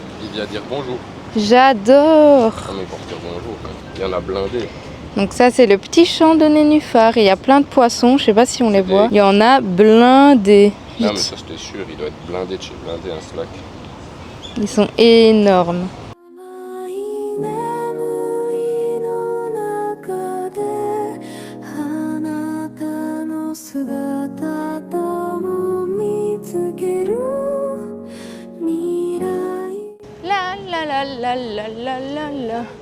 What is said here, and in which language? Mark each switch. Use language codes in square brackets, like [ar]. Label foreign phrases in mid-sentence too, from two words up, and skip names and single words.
[fr] Il vient dire bonjour. J'adore! Ah mais pour dire bonjour, il y en a blindé. Donc ça, c'est le petit champ de nénuphars. Il y a plein de poissons. Je sais pas si on les voit. Il y en a blindés. Non mais ça je t'ai sûr, il doit être blindé de chez blindé un slack. Ils sont énormes. [ja] 甘い眠りの中であなたの姿とも見つける未来 La la la la la la la la.